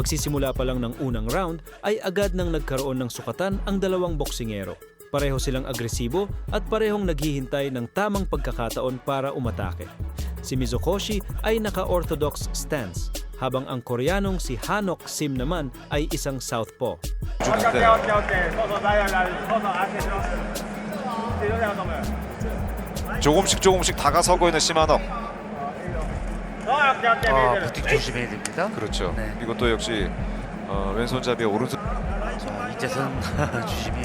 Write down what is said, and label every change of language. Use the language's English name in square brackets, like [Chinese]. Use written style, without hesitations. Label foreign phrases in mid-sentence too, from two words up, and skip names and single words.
[Filipino] Pagsisimula pa lang ng unang round ay agad nang nagkaroon ng sukatan ang dalawang boksingero. Pareho silang agresibo at parehong naghihintay ng tamang pagkakataon para umatake. Si Mizokoshi ay naka- [English] orthodox stance, [Filipino] habang ang Koreanong si Ha-Nock Sim naman ay isang southpaw. [Korean] 조금씩 다가서고 있는 시마녹. 부팅 조심해야 됩니다. 그렇죠. 네. 이것도 역시 왼손잡이의 오른손. 자, 이제선 주심이